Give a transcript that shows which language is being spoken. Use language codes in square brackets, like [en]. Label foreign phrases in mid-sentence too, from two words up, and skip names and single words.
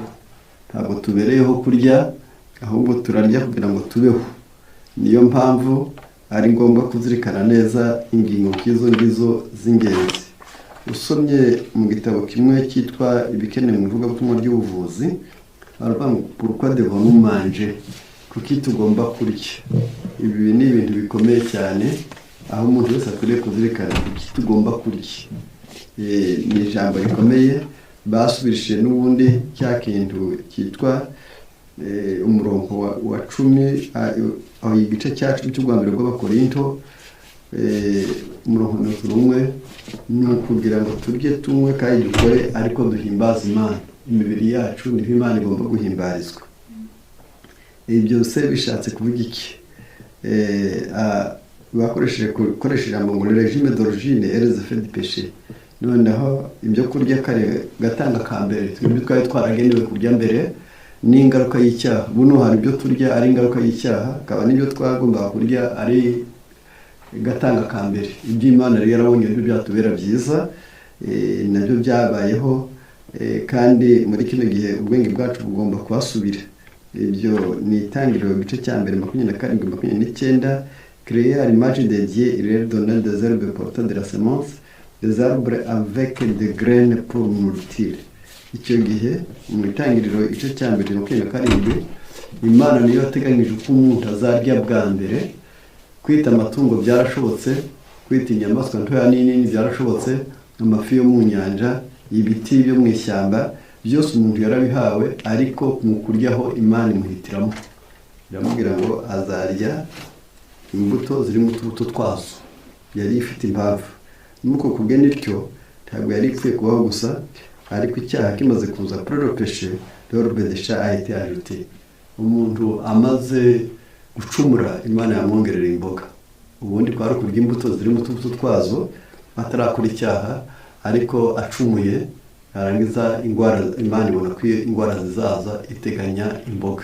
[rw] Ntabwo tubereyeho kurya, ahubwo turarya kugira ngo tubeho. Niyo mpamvu ari ngombwa kuzirikana neza ingingo nk'izo z'ingenzi. Usomye mu gitabo kimwe cyitwa Ibikenewe mu ivugabutumwa ry'ubuvuzi, baravuga ngo [fr] pourquoi devons-nous manger, [rw] kuki tugomba kurya. Ibi ni ibintu bikomeye cyane, aho umuntu wese akwiriye kuzirikana kuki tugomba kurya. Ni ijambo rikomeye basubirishije n'ubundi cya kintu cyitwa umurongo wa 10, aho igice cya 10 cy'Urwambere rw'Abakorinto, umurongo 1, ni ukugira ngo turye tunywe kandi dukore, ariko duhimbaza Imana. Imibiri yacu niho Imana igomba guhimbarizwa. Ibi byose bishatse kuvuga iki? Bakoresheje ijambo ngo [fr] regime d'origine et les effets du péché. [rw] Noneho ibyo kurya kare gatanga ka mbere, twebwe twari twaragenewe kurya mbere, n'ingaruka y'icyaha. Buno hari ibyo turya ari ingaruka y'icyaha, akaba n'ibyo twagomba kurya ari gatanga ka mbere. Iby'Imana rero yarabonye ibyo byatubera byiza, nabyo byabayeho, kandi muri kino gihe ubwenge bwacu bugomba kuhasubira. Ibyo ni Itangiriro igice cya mbere 27-29. [fr] Créer à l'image de Dieu, il leur donna des herbes portant de la semence, des arbres avec des graines pour nourriture. [rw] Icyo gihe mu Itangiriro igice cya mbere 27, Imana niyo yateganyije uko umuntu azarya bwa mbere. Kwita amatungo byarashobotse, kwita inyamaswa ntoya n'inini byarashobotse, amafi yo mu nyanja, ibiti byo mu ishyamba, byose umuntu yarabihawe, ariko mu kuryaho Imana imuhitiramo. Iramubwira ngo azarya imbuto ziri mu tubuto twazo. Yari ifite impamvu. Nuko kubwe nityo ntabwo yari ipfuye kubaho gusa, ariko icyaha kimaze kuza [fr] pour le péché, l'herbe de chat a été ajoutée. [rw] Umuntu amaze gucumura, Imana yamwongerera imboga. Ubundi kwari kurya imbuto ziri mu tubuto twazo atarakora icyaha, ariko acumuye arangiza indwara. Imana ibona ko indwara zizaza, iteganya imboga.